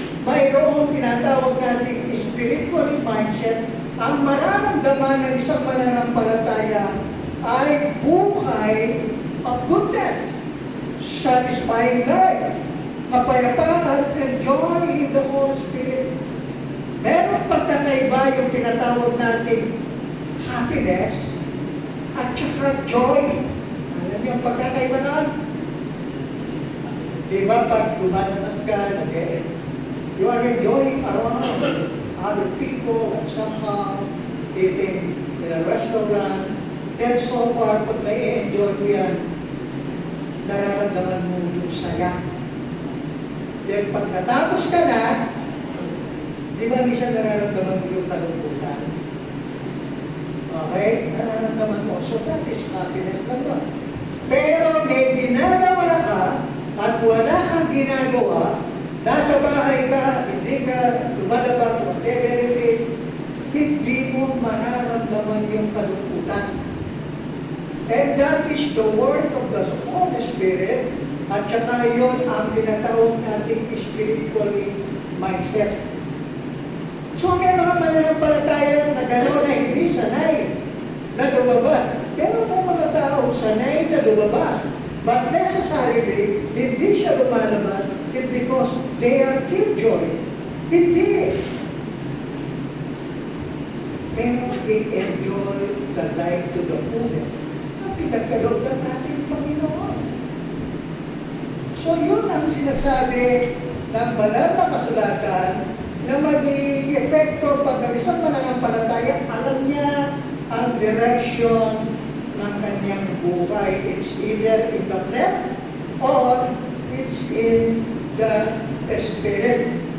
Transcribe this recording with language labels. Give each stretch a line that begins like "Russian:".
Filipino: Mayroong tinatawag natin spiritual mindset, ang mararamdaman ng isang mananampalataya ay buhay of goodness, satisfying life, kapayapaan,
English: and joy in the Holy Spirit.
Filipino: Meron pagkakaiba yung tinatawag natin happiness at saka joy. Alam niyo ang pagkakaiba na? Diba pag lumalanas ka,
English: you are enjoying around other people and somehow eating in a restaurant.
Filipino: Then so far, pag nai-enjoy mo yan, nararamdaman mo yung saya. Then pag natapos ka na, di ba minsan nararamdaman mo yung kalungkutan? Okay? Nararamdaman mo.
English: So that is happiness lang doon.
Filipino: Pero may ginagawa ka at wala kang ginagawa, nasa bahay ka, hindi ka lumalabas,
English: whatever it is,
Filipino: hindi mo mararamdaman yung kalungkutan.
English: And that is the work of the Holy Spirit
Filipino: at saka yun ang tinatawag natin
English: spiritually mindset.
Filipino: So may mga mananampalataya na gano'n na hindi sanay na lumabas. Pero may mga taong sanay na lumabas.
English: But necessarily,
Filipino: hindi siya lumalabas
English: it's because they are killjoy. Hindi. Pero they enjoy the life to the fullest.
Filipino: Pinagkaloob ng ating Panginoon. So yun ang sinasabi ng banal na kasulatan na magiging epekto pag ang isang mananampalataya, alam niya ang direction ng kanyang buhay.
English: It's either in the flesh or it's in the Spirit.